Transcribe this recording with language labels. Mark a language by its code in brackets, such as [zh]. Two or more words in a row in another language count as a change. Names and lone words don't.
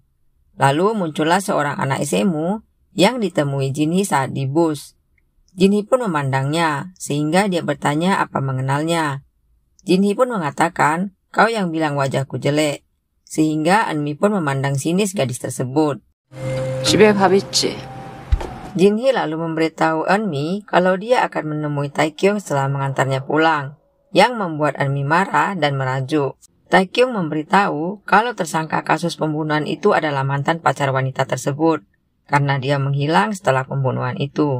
[id] Lalu muncullah seorang anak SMU yang ditemui Jin Hee saat di bus. Jin Hee pun memandangnya sehingga dia bertanya apa mengenalnya. Jin Hee pun mengatakan kau yang bilang wajahku jelek. Sehingga Eunmi pun memandang sinis gadis tersebut. [ko] 집에 밥 있지? [id] Jin Hee lalu memberitahu Eunmi kalau dia akan menemui Taekyung setelah mengantarnya pulang, yang membuat Eunmi marah dan merajuk. Taekyung memberitahu kalau tersangka kasus pembunuhan itu adalah mantan pacar wanita tersebut, karena dia menghilang setelah pembunuhan itu.